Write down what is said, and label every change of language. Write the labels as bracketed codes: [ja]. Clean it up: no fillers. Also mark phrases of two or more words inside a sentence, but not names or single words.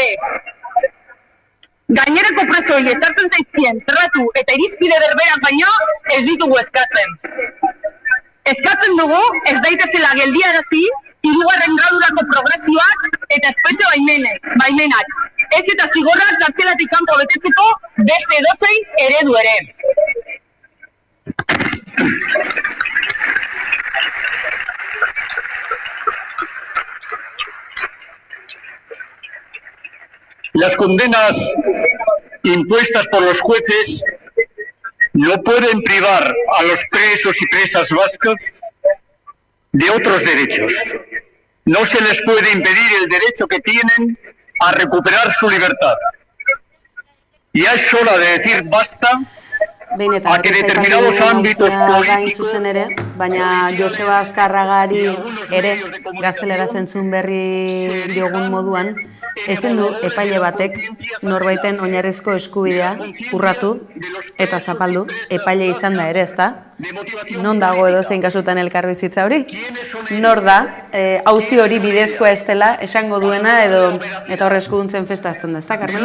[eu] Gainerako presoi ezartzen zaizkien tratu eta irizpide berberak baino ez ditugu eskatzen. Eskatzen dugu ez daitezela geldiarazi hirugarren gradurako progresioak eta espetxe baimenak. Ez eta zigorrak kartzelatik kanpo betetzeko beste edozein eredu ere. [es] Las condenas impuestas por los jueces no pueden privar a los presos y presas vascos de otros derechos. No se les puede impedir el derecho que tienen a recuperar su libertad. Ya es hora de decir basta a que determinados ámbitos políticos... [eu] Baina Joseba Azkarragari ere gaztelera zentzun berri diogun moduan, ezin du epaile batek norbaiten oinarrizko eskubidea urratu eta zapaldu, epaile izan da ere, ezta? Non dago edozein kasutan elkarbizitza hori? Nor da, auzi hori bidezkoa ez dela esango duena edo eta hor eskuduntzen festa azten da, ezta, Carmelo?